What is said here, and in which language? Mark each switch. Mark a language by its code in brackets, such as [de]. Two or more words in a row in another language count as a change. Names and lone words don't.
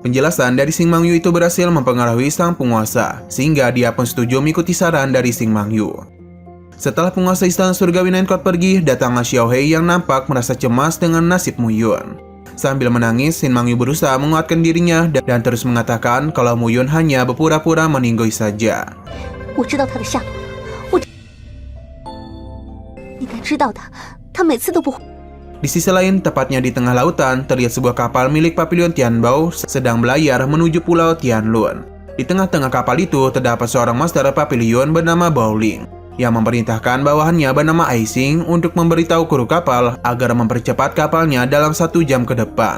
[id] Penjelasan dari Xin Mangyu itu berhasil mempengaruhi sang penguasa, sehingga dia pun setuju mengikuti saran dari Xin Mangyu. Setelah penguasa Istana Surgawi Nenkot pergi, datanglah Xiao Hei yang nampak merasa cemas dengan nasib Muyun. Sambil menangis, Xin Mangyu berusaha menguatkan dirinya dan terus mengatakan kalau Muyun hanya berpura-pura meninggoy saja. [zh] 我知道他的下落了，你该知道的，他每次都不会。 [id] Di sisi lain, tepatnya di tengah lautan, terlihat sebuah kapal milik Papilion Tianbao sedang belayar menuju pulau Tianlun. Di tengah-tengah kapal itu, terdapat seorang master Papilion bernama Baoling, yang memerintahkan bawahannya bernama Aising untuk memberitahu kru kapal agar mempercepat kapalnya dalam 1 jam ke depan.